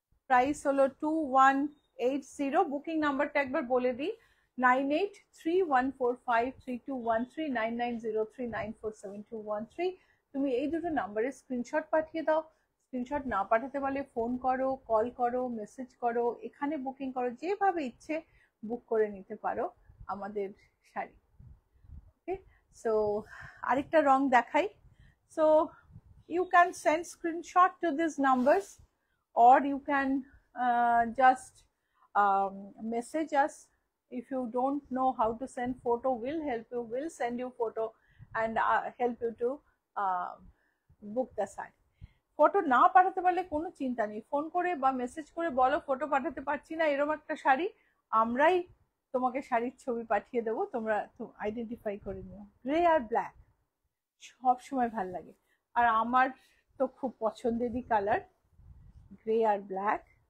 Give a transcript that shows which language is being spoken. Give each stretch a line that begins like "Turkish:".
Bangla: Price হলো 2180। Booking নাম্বারটা একবার বলে দিই, 9831453213, 9903947213। তুমি এই দুটো নাম্বারে স্ক্রিনশট পাঠিয়ে দাও। স্ক্রিনশট না পাঠাতে পারলে ফোন করো, কল করো, মেসেজ করো, এখানে বুকিং করো, যেভাবে ইচ্ছে বুক করে নিতে পারো আমাদের শাড়ি। ওকে, সো আরেকটা রং দেখাই।
English: So you can send screenshot to these numbers, or you can just message us. If you don't know how to send photo, we'll help you, we'll send you photo and help you to book the site.
Bangla: Photo না পাঠাতে পারলে কোনো চিন্তা নেই, phone করে বা message করে বলো ফটো পাঠাতে পারছি না, এরকম একটা শাড়ি, আমরাই তোমাকে শাড়ির ছবি পাঠিয়ে দেবো, তোমরা আইডেন্টিফাই করে নিও। গ্রে আর ব্ল্যাক সব সময় ভাল লাগে, আর আমার তো খুব পছন্দেরই কালার গ্রে আর ব্ল্যাক।